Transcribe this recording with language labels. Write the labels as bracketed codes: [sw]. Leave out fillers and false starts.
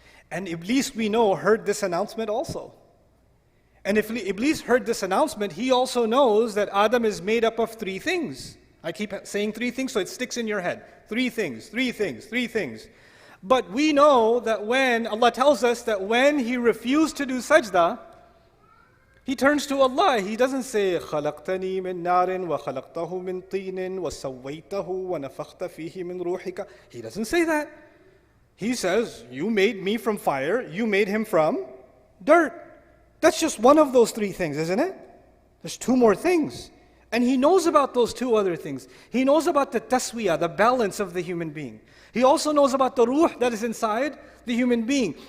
[en] And Iblis, we know, heard this announcement also. And if Iblis heard this announcement, he also knows that Adam is made up of three things. I keep saying three things so it sticks in your head. Three things, three things, three things. But we know that when, Allah tells us that when he refused to do sajda, he turns to Allah. [ar] He doesn't say, خَلَقْتَنِي مِن نَارٍ وَخَلَقْتَهُ مِن طِينٍ وَسَوَّيْتَهُ وَنَفَخْتَ فِيهِ مِن رُوحِكَ. [en] He doesn't say that. He says, you made me from fire, you made him from dirt. That's just one of those three things, isn't it? There's two more things. And he knows about those two other things. He knows about the taswiyah, the balance of the human being. He also knows about the ruh that is inside the human being.